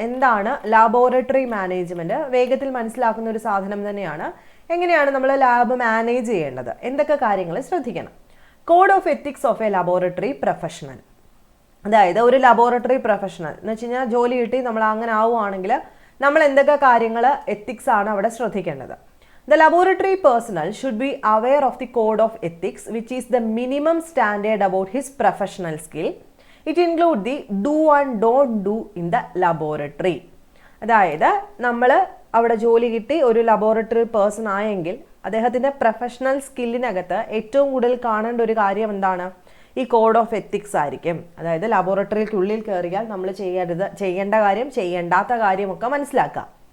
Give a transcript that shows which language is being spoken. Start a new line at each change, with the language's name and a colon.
Malayalam: എന്താണ് laboratory management? വേഗത്തിൽ മനസ്സിലാക്കുന്ന ഒരു സാധനം തന്നെയാണ്. എങ്ങനെയാണ് നമ്മൾ ലാബ് മാനേജ് ചെയ്യേണ്ടത്, എന്തൊക്കെ കാര്യങ്ങൾ ശ്രദ്ധിക്കണം. Code of ethics of A laboratory professional. അതായത് ഒരു ലബോറട്ടറി പ്രൊഫഷണൽ എന്ന് വെച്ച് കഴിഞ്ഞാൽ ജോലി കിട്ടി നമ്മൾ അങ്ങനെ ആവുകയാണെങ്കിൽ നമ്മൾ എന്തൊക്കെ കാര്യങ്ങൾ എത്തിക്സ് ആണ് അവിടെ ശ്രദ്ധിക്കേണ്ടത്.
English: The laboratory personnel should be aware of the code of ethics, which is the minimum standard about his professional skill. It includes the do and don't do in the laboratory.
Malayalam: അതായത് നമ്മൾ അവിടെ ജോലി കിട്ടി ഒരു laboratory person ആയെങ്കിൽ അദ്ദേഹത്തിൻ്റെ professional സ്കില്ലിനകത്ത് ഏറ്റവും കൂടുതൽ കാണേണ്ട ഒരു കാര്യം എന്താണ്? ഈ കോഡ് ഓഫ് എത്തിക്സ് ആയിരിക്കും. അതായത് ലബോറട്ടറിക്കുള്ളിൽ കയറിയാൽ നമ്മൾ ചെയ്യേണ്ട കാര്യം, ചെയ്യേണ്ടാത്ത കാര്യമൊക്കെ മനസ്സിലാക്കുക.